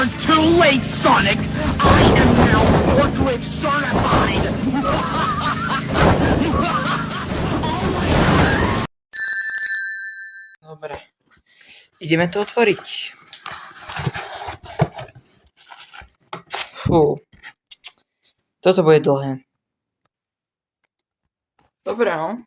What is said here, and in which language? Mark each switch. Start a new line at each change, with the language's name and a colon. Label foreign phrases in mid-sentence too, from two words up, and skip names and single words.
English: Too late, Sonic! I am now forklift certified!
Slovak: Dobre. Ideme to otvoriť. Fú. Toto bude dlhé. Dobre, no.